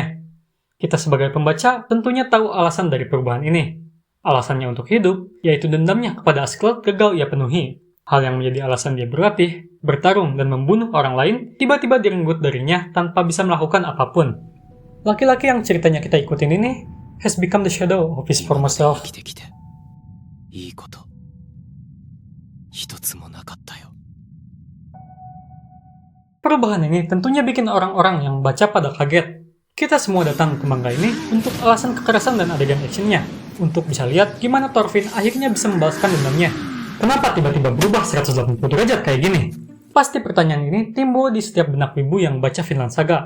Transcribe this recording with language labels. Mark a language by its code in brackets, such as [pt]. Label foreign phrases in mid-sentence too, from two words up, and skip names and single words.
[id] Kita sebagai pembaca tentunya tahu alasan dari perubahan ini. Alasannya untuk hidup, yaitu dendamnya kepada Askeladd gagal ia penuhi. Hal yang menjadi alasan dia berlatih, bertarung, dan membunuh orang lain tiba-tiba direnggut darinya tanpa bisa melakukan apapun. Laki-laki yang ceritanya kita ikutin ini [en] has become the shadow of his former self. [ja] いいこと一つもなかったよ。 [id] Perubahan ini tentunya bikin orang-orang yang baca pada kaget. Kita semua datang ke manga ini untuk alasan kekerasan dan adegan actionnya, untuk bisa lihat gimana Thorfinn akhirnya bisa membalaskan dendamnya. Kenapa tiba-tiba berubah 180 derajat kayak gini? Pasti pertanyaan ini timbul di setiap benak wibu yang baca Vinland Saga.